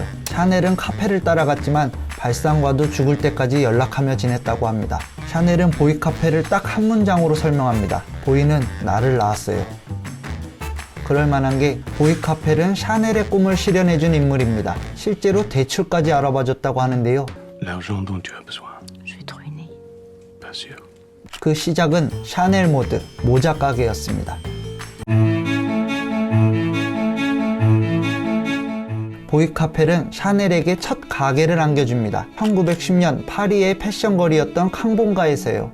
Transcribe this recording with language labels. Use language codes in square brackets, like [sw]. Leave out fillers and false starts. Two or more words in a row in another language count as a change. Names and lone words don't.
[ko] 샤넬은 카펠을 따라갔지만 발상과도 죽을 때까지 연락하며 지냈다고 합니다. 샤넬은 보이카펠을 딱 한 문장으로 설명합니다. 보이는 나를 낳았어요. 그럴 만한 게 보이카펠은 샤넬의 꿈을 실현해준 인물입니다. 실제로 대출까지 알아봐줬다고 하는데요. [fr] L'argent dont tu as besoin. Je vais te ruiner. Pas sûr. [ko] 그 시작은 샤넬 모드, 모자 가게였습니다. 보이카펠은 샤넬에게 첫 가게를 안겨줍니다. 1910년 파리의 패션거리였던 캉봉가에서요.